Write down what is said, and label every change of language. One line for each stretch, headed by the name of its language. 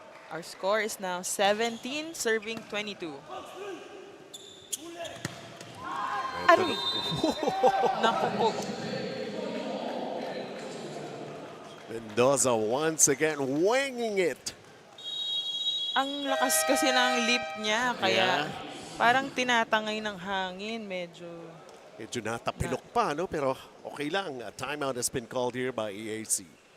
English: Our score is now 17, serving 22.
Filipino: Aray! Naku po.
English: Mendoza once again winging it.
Filipino: Ang lakas kasi ng lip niya, kaya Yeah. parang tinatangay ng hangin. Medyo Medyo natapilok pa, no? Pero okay lang.
English: A timeout has been called here by EAC.